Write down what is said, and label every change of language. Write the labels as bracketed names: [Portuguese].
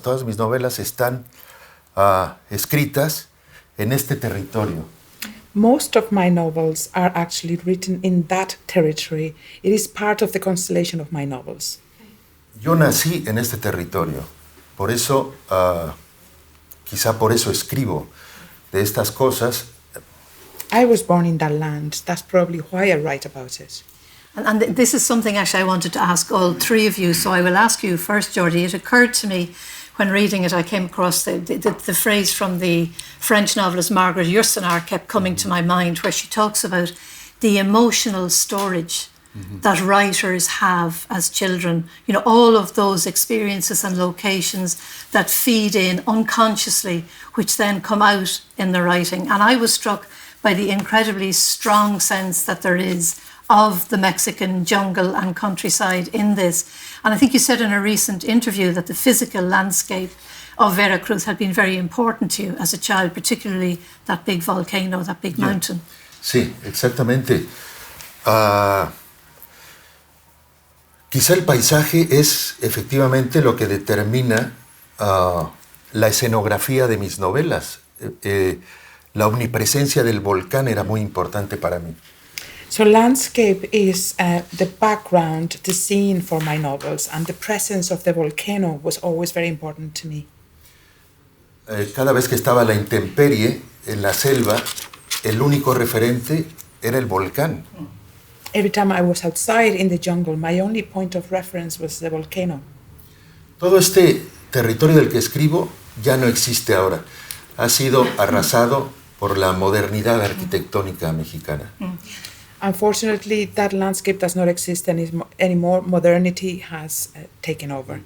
[Spanish] Todas mis novelas están escritas en este territorio. [English] Most of my novels are actually written in that territory. It is part of the constellation of my novels. [Spanish] Yo nací en este territorio, por eso, quizá por eso escribo de estas cosas. [English] I was born in that land. That's probably why I write about it. And this is something actually I wanted to ask all three of you, so I will ask you first, Jordi. It occurred to me when reading it, I came across the phrase from the French novelist Margaret Yourcenar kept coming to my mind, where she talks about the emotional storage that writers have as children. You know, all of those experiences and locations that feed in unconsciously, which then come out in the writing. And I was struck by the incredibly strong sense that there is of the Mexican jungle and countryside in this. And I think you said in a recent interview that the physical landscape of Veracruz had been very important to you as a child, particularly that big volcano, that big mountain. [Spanish] Sí, exactamente. Quizá el paisaje es efectivamente lo que determina la escenografía de mis novelas. La omnipresencia del volcán era muy importante para mí. [English] So landscape is the background, the scene for my novels, and the presence of the volcano was always very important to me. [Spanish] Cada vez que estaba a la intemperie, en la selva, el único referente era el volcán. [English] Every time I was outside in the jungle, my only point of reference was the volcano. [Spanish] Todo este territorio del que escribo ya no existe ahora. Ha sido arrasado por la modernidad arquitectónica mexicana. [English] Unfortunately, that landscape does not exist anymore. Modernity has taken over.